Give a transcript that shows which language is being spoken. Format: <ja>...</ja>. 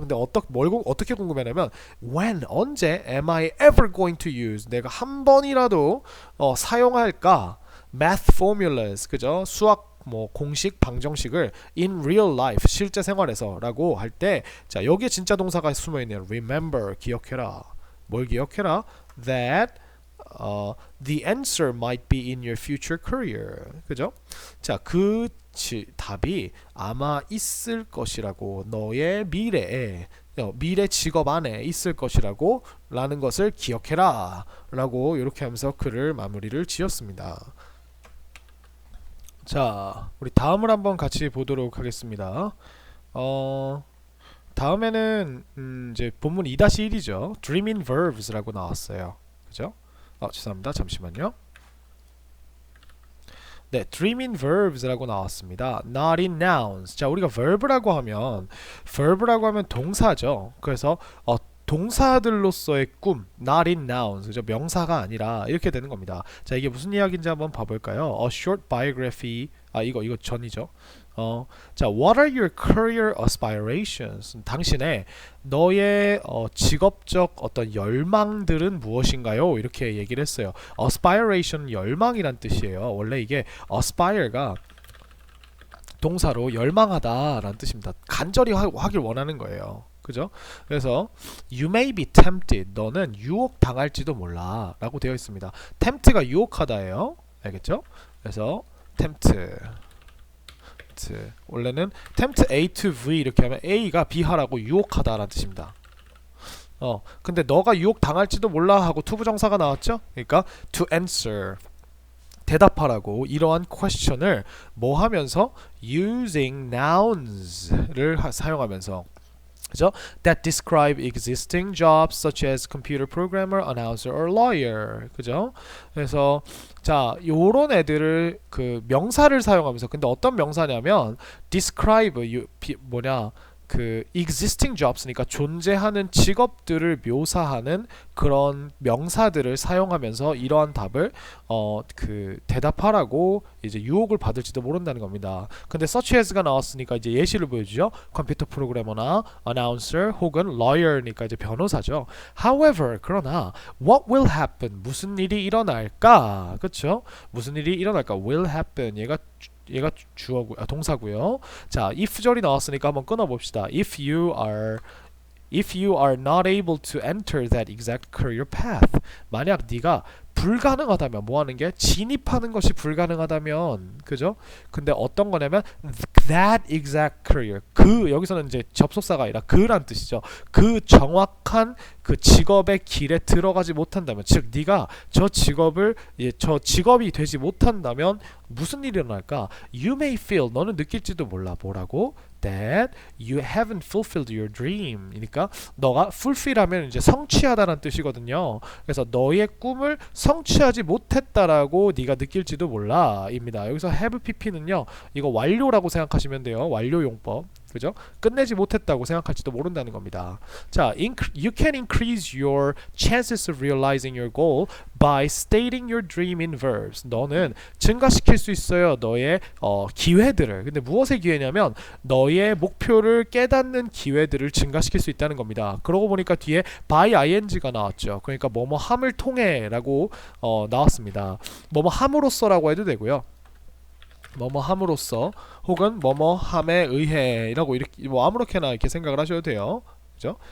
<ko>근데 어떻게 궁금해하냐면 when, 언제</ko> <en>am I ever going to use,</en> <ko>내가 한 번이라도 사용할까</ko> <en>math formulas,</en> <ko>그죠? 수학 뭐 공식, 방정식을</ko> <en>in real life,</en> <ko>실제 생활에서라고 할 때, 자 여기에 진짜 동사가 숨어 있네요. remember, 기억해라. 뭘 기억해라?</ko> <en>that the answer might be in your future career.</en> <ko>그죠? 자, 그 답이 아마 있을 것이라고, 너의 미래에, 미래 직업 안에 있을 것이라고 라는 것을 기억해라 라고 이렇게 하면서 글을 마무리를 지었습니다. 자, 우리 다음을 한번 같이 보도록 하겠습니다. 다음에는 이제 본문 2-1이죠.</ko> <en>Dream in verbs</en> <ko>라고 나왔어요. 그죠? 죄송합니다. 잠시만요. 네,</ko> <en>dream in verbs</en> <ko>라고 나왔습니다.</ko> <en>Not in nouns.</en> <ko>자, 우리가 verb라고 하면 동사죠. 그래서 동사들로서의 꿈,</ko> <en>not in nouns,</en> <ko>그죠? 명사가 아니라 이렇게 되는 겁니다. 자, 이게 무슨 이야기인지 한번 봐볼까요?</ko> <en>A short biography.</en> <ko>이거 전이죠.</ko> <en>자, what are your career aspirations?</en> <ko>당신의 너의 직업적 어떤 열망들은 무엇인가요? 이렇게 얘기를 했어요. aspiration, 열망이란 뜻이에요. 원래 이게 aspire가 동사로 열망하다라는 뜻입니다. 간절히 하길 원하는 거예요. 그죠? 그래서</ko> <en>you may be tempted,</en> <ko>너는 유혹당할지도 몰라 라고 되어 있습니다. tempt가 유혹하다예요. 알겠죠? 그래서 tempt tempt 원래는</ko> <en>tempt A to V</en> <ko>이렇게 하면 A가 B하라고 유혹하다라는 뜻입니다. 근데 너가 유혹 당할지도 몰라 하고 투부정사가 나왔죠? 그러니까</ko> <en>to answer</en> <ko>대답하라고 이러한 question을 뭐 하면서</ko> <en>using nouns</en> <ko>를 사용하면서 그죠?</ko> <en>That describe existing jobs such as computer programmer, announcer, or lawyer.</en> <ko>그죠? 그래서 자, 요런 애들을 그 명사를 사용하면서 근데 어떤 명사냐면 describe 뭐냐? 그 existing jobs니까 존재하는 직업들을 묘사하는 그런 명사들을 사용하면서 이러한 답을 그 대답하라고 이제 유혹을 받을지도 모른다는 겁니다. 근데 such as가 나왔으니까 이제 예시를 보여주죠. 컴퓨터 프로그래머나 announcer 혹은 lawyer니까 이제 변호사죠.</ko> <en>However, 그러나 what will happen?</en> <ko>무슨 일이 일어날까? 그렇죠? 무슨 일이 일어날까?</ko> <en>will happen.</en> <ko>얘가 주어고 동사고요. 자, if절이 나왔으니까 한번 끊어 봅시다.</ko> <en>If you are not able to enter that exact career path.</en> <ko>만약 네가 불가능하다면 뭐 하는 게 진입하는 것이 불가능하다면 그죠? 근데 어떤 거냐면</ko> <en>that exact career</en> <ko>그 여기서는 이제 접속사가 아니라 그란 뜻이죠. 그 정확한 그 직업의 길에 들어가지 못한다면 즉 네가 저 직업이 되지 못한다면 무슨 일이 일어날까?</ko> <en>You may feel</en> <ko>너는 느낄지도 몰라 뭐라고?</ko> <en>That you haven't fulfilled your dream.</en> <ko>그러니까 너가 fulfill하면 이제 성취하다라는 뜻이거든요. 그래서 너의 꿈을 성취하지 못했다라고 네가 느낄지도 몰라입니다. 여기서 have pp는요. 이거 완료라고 생각하시면 돼요. 완료 용법. 그죠? 끝내지 못했다고 생각할지도 모른다는 겁니다.</ko> <en>자, you can increase your chances of realizing your goal by stating your dream in verbs.</en> <ko>너는 증가시킬 수 있어요. 너의 기회들을. 근데 무엇의 기회냐면 너의 목표를 깨닫는 기회들을 증가시킬 수 있다는 겁니다. 그러고 보니까 뒤에 by ing가 나왔죠. 그러니까 뭐뭐 함을 통해라고 나왔습니다. 뭐뭐 함으로써라고 해도 되고요. 뭐뭐 함으로써 혹은 뭐뭐 함에 의해라고 이렇게 뭐 아무렇게나 이렇게 생각을 하셔도 돼요. 그죠?</ko>